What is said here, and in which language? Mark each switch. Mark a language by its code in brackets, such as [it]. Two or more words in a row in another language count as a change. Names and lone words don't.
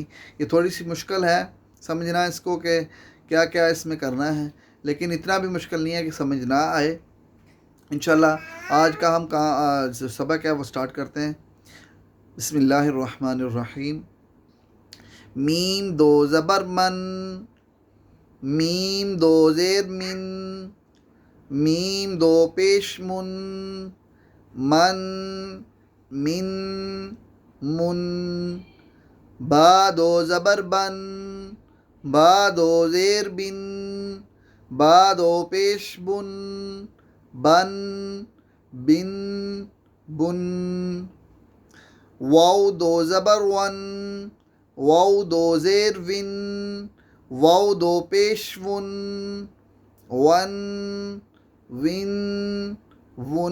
[ur] یہ تھوڑی سی مشکل ہے سمجھنا اس کو کہ کیا کیا اس میں کرنا ہے، لیکن اتنا بھی مشکل نہیں ہے کہ سمجھ نہ آئے. انشاءاللہ آج کا ہم جو سبق ہے وہ سٹارٹ کرتے ہیں. [ar] بسم اللہ الرحمن الرحیم. [ur] میم دو زبر من، میم دو زیر من، میم دو پیش من، من من من. با دو زبر بن، با دو زیر بن، با دو پیش بن، بن بن بن. واو دو زبر ون، واو دو زیر ون، واو دو پیش ون، ون ون ون.